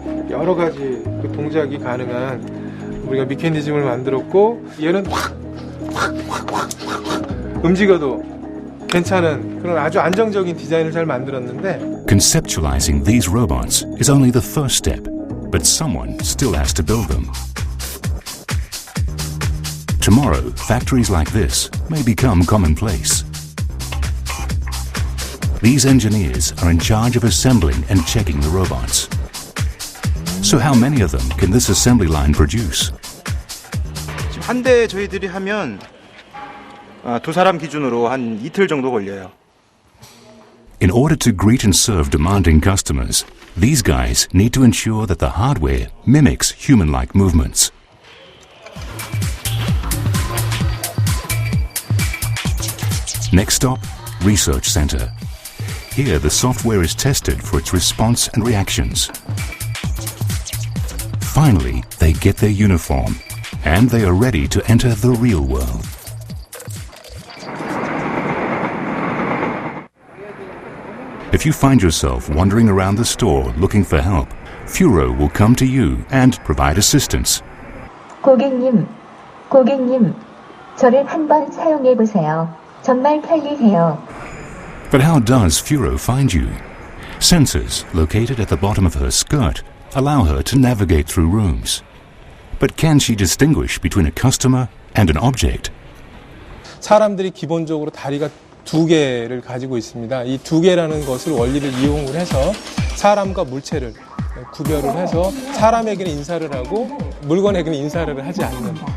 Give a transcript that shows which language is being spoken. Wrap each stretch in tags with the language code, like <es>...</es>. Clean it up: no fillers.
<ko>여러 가지 그 동작이 가능한 우리가 메커니즘을 만들었고 얘는 확 움직여도 괜찮은 그런 아주 안정적인 디자인을 잘 만들었는데</ko> <en>Conceptualizing these robots is only the first step, but someone still has to build them. Tomorrow, factories like this may become commonplace. These engineers are in charge of assembling and checking the robots. So how many of them can this assembly line produce?</en> <ko>지금 한 대 저희들이 하면 두 사람 기준으로 한 이틀 정도 걸려요.</ko> <en>In order to greet and serve demanding customers, these guys need to ensure that the hardware mimics human-like movements. Next stop, Research Center. Here the software is tested for its response and reactions. Finally, they get their uniform, and they are ready to enter the real world. If you find yourself wandering around the store looking for help, Furo will come to you and provide assistance.</en> <ko>고객님, 저를 한번 사용해 보세요. 정말 편리해요.</ko> <en>But how does Furo find you? Sensors located at the bottom of her skirt allow her to navigate through rooms. But can she distinguish between a customer and an object?</en> <ko>사람들이 기본적으로 다리가 두 개를 가지고 있습니다. 이 두 개라는 것을 원리를 이용을 해서 사람과 물체를 구별을 해서 사람에게는 인사를 하고 물건에게는 인사를 하지 않는.</ko>